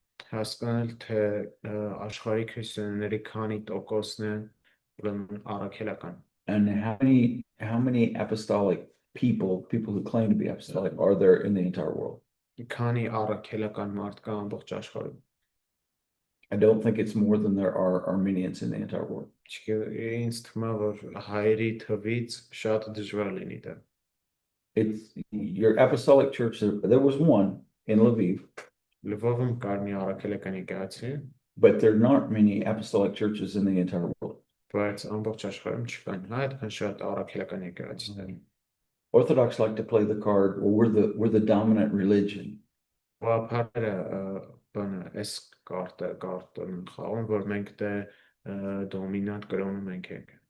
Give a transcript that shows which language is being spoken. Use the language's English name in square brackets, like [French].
[Armenian] Հասկանալ թե աշխարհի քրիստոնյաների քանի տոկոսն են ուրեմն առաքելական [English] and how many apostolic people who claim to be apostolic are there in the entire world? [Armenian] Քանի առաքելական մարդ կա ամբողջ աշխարհում? [English] I don't think it's more than there are Armenians in the entire world. [Armenian] Ինձ թվում է որ հայերի թվից շատ դժվար լինի դա. [English] It's your apostolic church. There was one in Lviv. [Armenian] Լվովում կար մի առաքելական եկեղեցի, [English] but there aren't many apostolic churches in the entire world. [Armenian] Բայց ամբողջ աշխարհում չկան այդքան շատ առաքելական եկեղեցիներ. [English] Orthodox like to play the card, well, we're the dominant religion. [Armenian] Այս կարտն խաղում, որ մենք դե դոմինանտ կրոնում ենք.